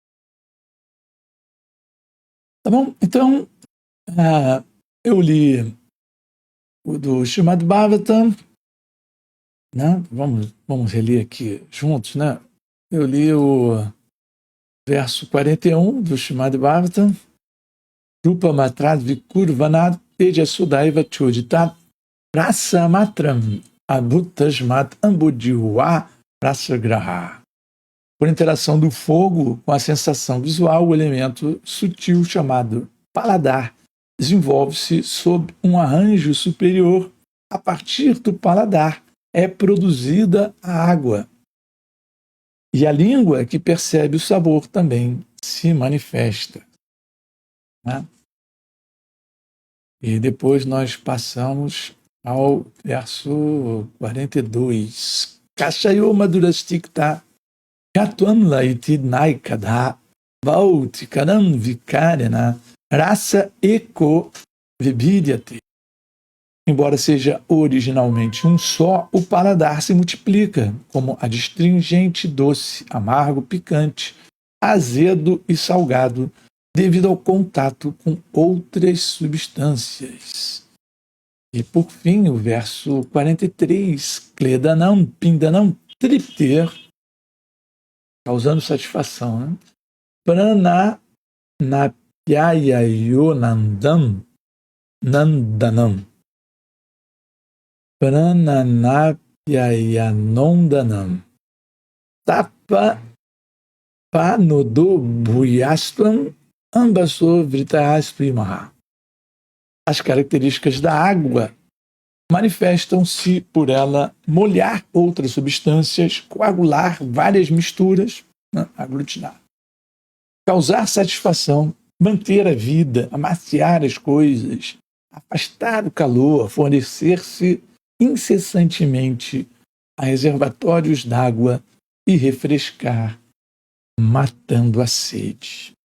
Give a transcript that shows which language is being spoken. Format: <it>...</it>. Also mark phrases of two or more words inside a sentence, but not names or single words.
<pt>Tá bom? Então, eu li o do Srimad Bhagavatam, né? Vamos reler aqui juntos, né? Eu li o verso 41 do Srimad Bhagavatam,</pt> <sa>Rupa Matrad Vikurvanat Teja Sudaiva Chodita Rasa Matram abhutasmat ambudihua rasagraha.</sa> <pt>Por interação do fogo com a sensação visual, o elemento sutil chamado paladar desenvolve-se sob um arranjo superior. A partir do paladar é produzida a água. E a língua que percebe o sabor também se manifesta. Né? E depois nós passamos ao verso 42.</pt> <sa>Kashayo madurastikta katvam laiti naikadha vauti karam vikarena rasa eko vibidyate.</sa> <pt>Embora seja originalmente um só, o paladar se multiplica como adstringente, doce, amargo, picante, azedo e salgado, devido ao contato com outras substâncias. E, por fim, o verso 43,</pt> <sa>Kledanam Pindanam Tripter,</sa> <pt>causando satisfação, né?</pt> <sa>Prana Napyayayonandam Nandanam. Prananapyayanondanam. Tapa Panodo Bhuyastvam Ambaso Vritasprimaha.</sa> <pt>As características da água manifestam-se por ela molhar outras substâncias, coagular várias misturas, né? Aglutinar, causar satisfação, manter a vida, amaciar as coisas, afastar o calor, fornecer-se incessantemente a reservatórios d'água e refrescar, matando a sede.</pt>